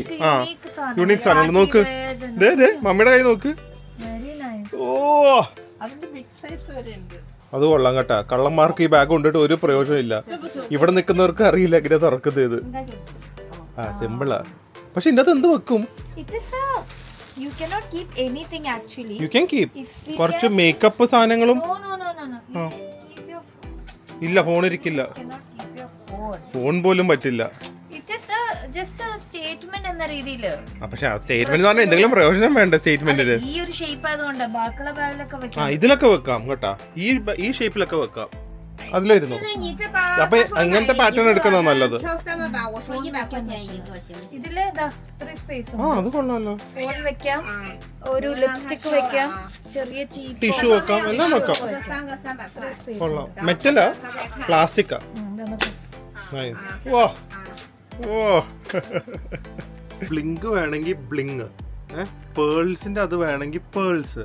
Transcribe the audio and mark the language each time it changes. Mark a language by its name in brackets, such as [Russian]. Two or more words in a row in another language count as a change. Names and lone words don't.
[Malayalam] ആ, യൂണിക് സാധനങ്ങൾ. നോക്ക്, മമ്മിയുടെ കൈ നോക്ക്. ഓ, അത് കൊള്ളാം കേട്ടാ. കള്ളന്മാർക്ക് ഈ ബാഗ് കൊണ്ടിട്ട് ഒരു പ്രയോജനം ഇല്ല. ഇവിടെ നിൽക്കുന്നവർക്ക് അറിയില്ല എങ്ങനെ തുറക്കുന്നത്. ഇത് ആ സിമ്പിളാ. പക്ഷെ ഇതിന്റെ അകത്ത് എന്ത് വെക്കും? [English] You cannot keep anything actually. you can keep If we [Malayalam] കുറച്ച് [English] can- [Malayalam] മേക്കപ്പ് സാധനങ്ങളും. [English] No. You can keep your phone. [Malayalam] ഇല്ല, ഫോൺ ഇരിക്കില്ല. [English] You cannot keep your phone. [Malayalam] ഫോൺ പോലും പറ്റില്ല. [English] It is just a statement [Malayalam] എന്ന രീതിയില്. പക്ഷെ സ്റ്റേറ്റ്മെന്റ് എന്ന് പറഞ്ഞാൽ എന്തെങ്കിലും പ്രയോജനം വേണ്ട സ്റ്റേറ്റ്മെന്റിന്. ഈ ഒരു ഷേപ്പ് ആയതുകൊണ്ട് ബാക്കിയുള്ള ബാഗിലൊക്കെ ആ വെക്കാം. ഇതിലൊക്കെ വെക്കാം കേട്ടാ, ഈ ഷേപ്പിലൊക്കെ വെക്കാം. അതിലായിരുന്നു. [Chinese] 就是你这包， [Malayalam] അപ്പൊ [Chinese] 他说 [Malayalam] അങ്ങനത്തെ [Chinese] 买 [Malayalam] പാറ്റേൺ [Chinese] 一个 [Malayalam] എടുക്കുന്നതാ നല്ലത്. [Chinese] 挑3个吧，我说100块钱一个，行不行？ [Malayalam] ഇതില് ഇത്ര സ്പേസ് ആ അത് കൊള്ളാലോ. ഫോൺ വെക്കാം, 啊， ഒരു ലിപ്സ്റ്റിക് വെക്കാം, ചെറിയ ചീപ്പ് ടിഷ്യൂ വെക്കാം, എല്ലാം വെക്കാം. [Chinese] 这3个300块。 [Malayalam] കൊള്ളാം. മെറ്റലാ പ്ലാസ്റ്റിക്കാ. നൈസ്. വാ വാ. ബ്ലിങ്ക് വേണമെങ്കിൽ ബ്ലിങ്, പേൾസിന്റെ അത് വേണമെങ്കിൽ പേൾസ്.